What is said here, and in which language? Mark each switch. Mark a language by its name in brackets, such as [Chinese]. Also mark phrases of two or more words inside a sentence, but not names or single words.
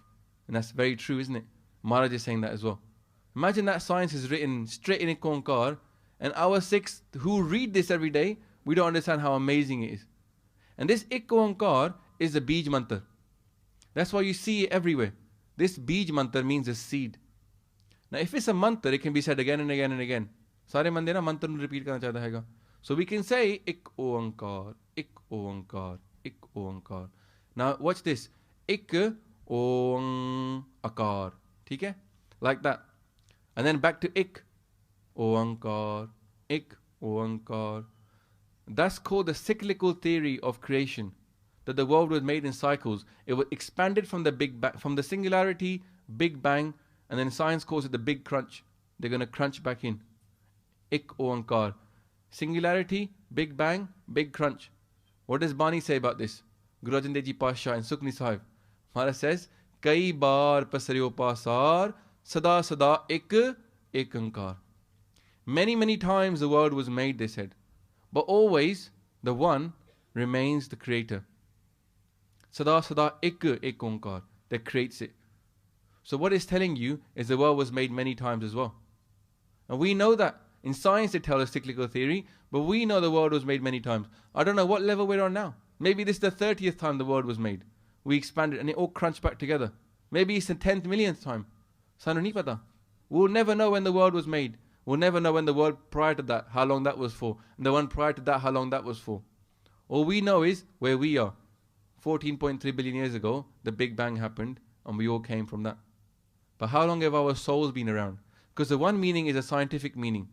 [English] And that's very true, isn't it? Maharaj is saying that as well. Imagine that science is written straight in Ikonkar, and our Sikhs who read this every day, we don't understand how amazing it is. And this Ikonkar is a Bij Mantar. That's why you see it everywhere. This Bij Mantar means a seed. Now if it's a mantra, it can be said again and again and again. [Punjabi] ਸਾਰੇ ਮੰਡੇ ਨਾ ਮੰਤਰ ਨੂੰ ਰੀਪੀਟ ਕਰਨਾ ਚਾਹਤਾ ਹੈ. [English] So we can say [Punjabi] Ik Onkar, Ik Onkar, Ik Onkar. [English] Now watch this. Ik Onkar. [Hindi] ठीक है? [English] Like that. And then back to Ik Onkar, Ik Onkar. That's called the cyclical theory of creation. That the world was made in cycles. It was expanded from the Big Bang, from the singularity, Big Bang, and then science calls it the Big Crunch. They're going to crunch back in. Ik Onkar. Singularity, Big Bang, Big Crunch. What does Bani say about this? Guru Arjan Dev Ji Pasha and Sukhni Sahib. Maharaj says, [Punjabi] ਕਈ ਬਾਰ ਪਸਰਿਓ ਪਾਸਾਰ ਸਦਾ ਸਦਾ ਇਕੁ ਏਕੰਕਾਰ. [English] Many, many times the world was made, they said. But always the one remains the creator. [Punjabi] ਸਦਾ ਸਦਾ ਇਕੁ ਏਕੰਕਾਰ, [English] that creates it. So what it's telling you is the world was made many times as well. And we know that. In science they tell us cyclical theory, but we know the world was made many times. I don't know what level we're on now. Maybe this is the 30th time the world was made. We expanded and it all crunched back together. Maybe it's the 10th millionth time. [Punjabi] ਸਾਨੂੰ ਨਹੀਂ ਪਤਾ. [English] We'll never know when the world was made. We'll never know when the world prior to that, how long that was for. And the one prior to that, how long that was for. All we know is where we are. 14.3 billion years ago, the Big Bang happened and we all came from that. But how long have our souls been around? Because the one meaning is a scientific meaning.